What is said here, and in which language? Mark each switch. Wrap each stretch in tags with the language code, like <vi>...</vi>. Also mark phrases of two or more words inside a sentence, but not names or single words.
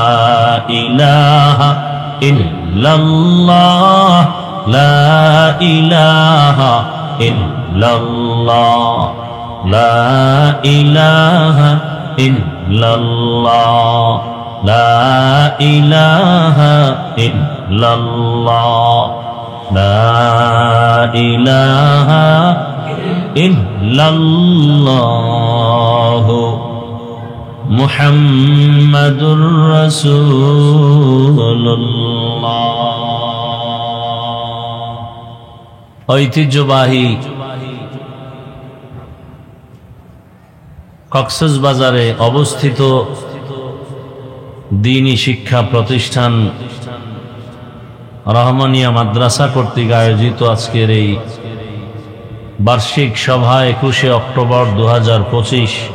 <ar>الہ الا اللہ لا الہ الا اللہ لا الہ الا اللہ لا الہ الا اللہ لا الہ الا اللہ محمد رسول اللہ ঐতিহ্যবাহী</ar> <bn>কক্সবাজারে অবস্থিত দ্বীনী শিক্ষা প্রতিষ্ঠান রহমানিয়া মাদ্রাসা কর্তৃক আয়োজিত আজকের এই বার্ষিক সভা 21শে অক্টোবর 2025</bn>